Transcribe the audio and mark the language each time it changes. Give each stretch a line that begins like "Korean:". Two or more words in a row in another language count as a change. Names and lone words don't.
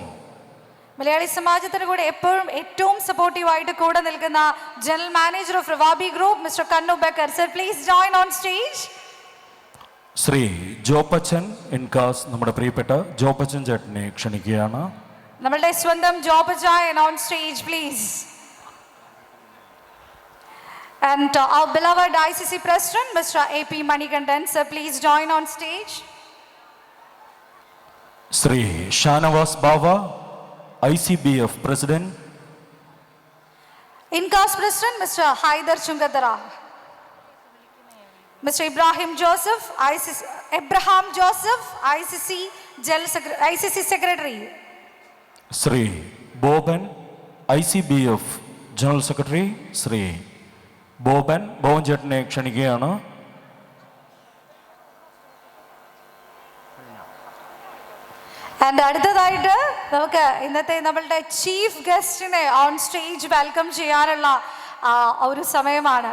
Malayalam: മലയാളി സമാജത്തിന് കൂടെ എപ്പോഴും ഏറ്റവും സപ്പോർട്ടീവായിട്ട് കൂടെ നിൽക്കുന്ന
English: General Manager of
Malayalam: റിവാബി ഗ്രൂപ്പ് മിസ്റ്റർ കണ്ണു ബക്കർ.
English: Sir please join on stage.
Malayalam: ശ്രീ ജോപ്പച്ചൻ ഇൻകാസ്, നമ്മുടെ പ്രിയപ്പെട്ട ജോപ്പച്ചൻ ചേട്ടനെ ക്ഷണിക്കുകയാണ്. നമ്മളുടെ സ്വന്തം ജോപ്പച്ചൻ
English: on stage please. And our beloved ICC President Mr. AP Manikandan, sir please join on stage.
Malayalam: ശ്രീ ഷാനവാസ് ബാവ,
English: ICBF President. Incas President Mr. Haidar Chungadara. Mr. Ibrahim Joseph, ICC Secretary.
Malayalam: ശ്രീ ബോബൻ,
English: ICBF General Secretary.
Malayalam: ശ്രീ ബോബൻ ചേട്ടനെ ക്ഷണിക്കുകയാണ്. ആൻഡ് അടുത്തതായിട്ട് നമുക്ക് ഇന്നത്തെ നമ്മളുടെ
English: chief guest on stage welcome
Malayalam: ചെയ്യാനുള്ള ഒരു സമയമാണ്.